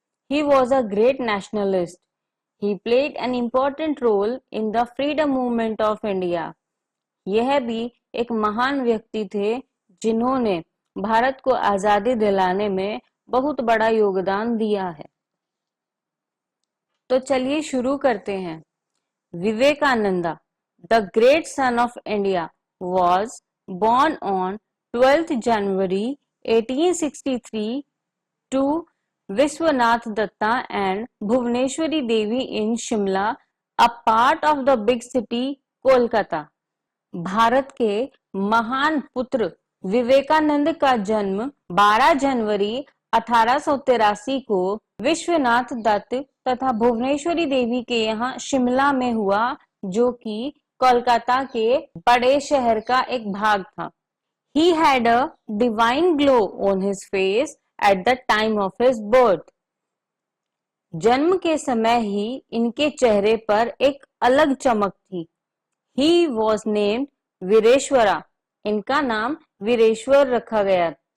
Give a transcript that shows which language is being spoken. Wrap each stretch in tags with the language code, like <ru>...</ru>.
<en>He was a great nationalist. He played an important role in the freedom movement of India.</en> <hi>यह भी एक महान व्यक्ति थे जिन्होंने भारत को आजादी दिलाने में बहुत बड़ा योगदान दिया है। तो चलिए शुरू करते हैं।</hi> <en>Vivekananda, the great son of India, was born on 12th January 1863 to Vishwanath Datta and Bhuvaneshwari Devi in Shimla, a part of the big city Kolkata.</en> <hi>Bharat के महान पुत्र विवेकानंद का जन्म 12 जनवरी 1883 को विश्वनाथ दत्त तथा भुवनेश्वरी देवी के यहाँ शिमला में हुआ, जो कि कोलकाता के बड़े शहर का एक भाग था।</hi> <en>He had a divine glow on his face at the time of his birth.</en> <hi>जन्म के समय ही इनके चेहरे पर एक अलग चमक थी। He was named वीरेश्वरा। इनका नाम वीरेश्वर रखा गया।</hi>